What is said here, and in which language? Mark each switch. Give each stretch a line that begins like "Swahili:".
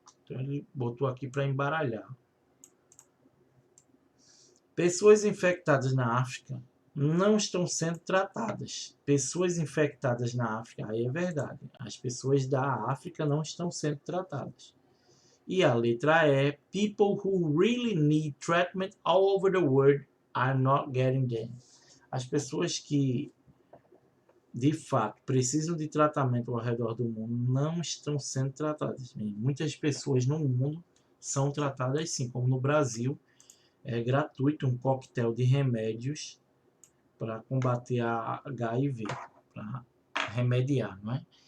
Portuguese: Então, ele botou aqui para embaralhar. Pessoas infectadas na África não estão sendo tratadas. Pessoas infectadas na África, aí é verdade. As pessoas da África não estão sendo tratadas. E a letra E,
English: people who really need treatment all over the world are not getting them.
Portuguese: As pessoas que, de fato, precisam de tratamento ao redor do mundo não estão sendo tratadas. Muitas pessoas no mundo são tratadas sim, como no Brasil, é gratuito um coquetel de remédios para combater a HIV, para remediar, não é?